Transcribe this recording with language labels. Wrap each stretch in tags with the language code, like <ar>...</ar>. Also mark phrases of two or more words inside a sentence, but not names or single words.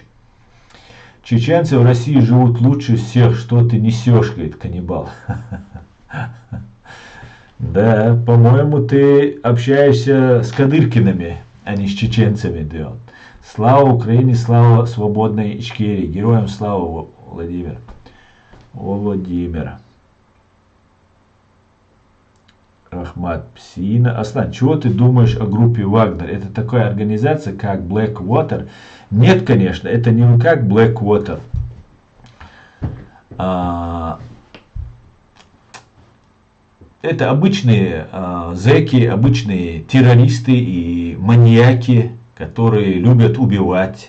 <ru>Чеченцы в России живут лучше всех, что ты несешь, говорит каннибал. Да, по-моему, ты общаешься с Кадыркиными, а не с чеченцами. Да. Слава Украине, слава свободной Ичкерии. Героям слава, Владимир. Владимир. Ахмад Псина. Аслан, чего ты думаешь о группе Вагнер? Это такая организация, как Blackwater? Нет, конечно, это не как Blackwater. Это обычные зэки, обычные террористы и маньяки, которые любят убивать.</ru>